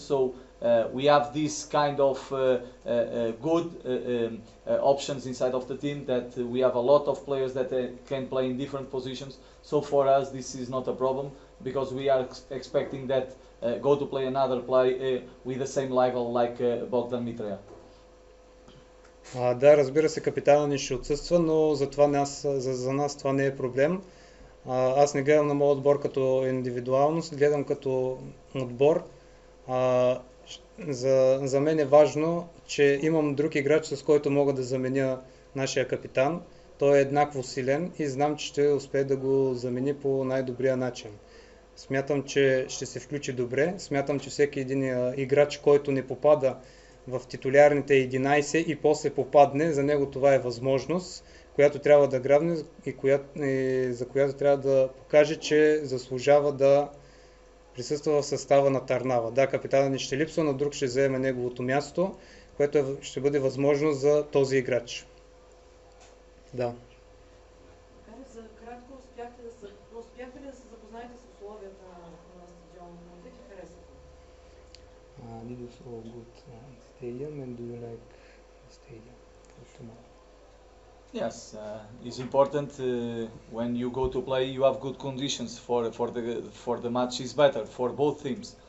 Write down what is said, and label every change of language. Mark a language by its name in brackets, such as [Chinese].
[English] So we have this kind of good options inside of the team, that we have a lot of players that can play in different positions. So for us this is not a problem, because we are expecting that go to play another play with the same level like Bogdan Mitrea. [Bulgarian] Да, разбира се, капитана ни ще отсъства, но за нас това не е проблем. Аз не гледам на моят отбор като индивидуалност, гледам като отбор. За мен е важно, че имам друг играч, с който мога да заменя нашия капитан. Той е еднакво силен и знам, че ще успее да го замени по най-добрия начин. Смятам, че ще се включи добре. Смятам, че всеки един играч, който не попада в титулярните 11 и после попадне, за него това е възможност, която трябва да грабне и за която трябва да покаже, че заслужава да присъства в състава на Търнава. Да, капитанът ни ще липсва, но друг ще вземе неговото място, което ще бъде възможност за този играч. Да. За кратко, успяхте ли да се запознаете с условията на стадиона? Как ви харесва? [English] This is all good stadium, and do you like the stadium for tomorrow? Yes, it's important when you go to play. You have good conditions for the match. Is better for both teams.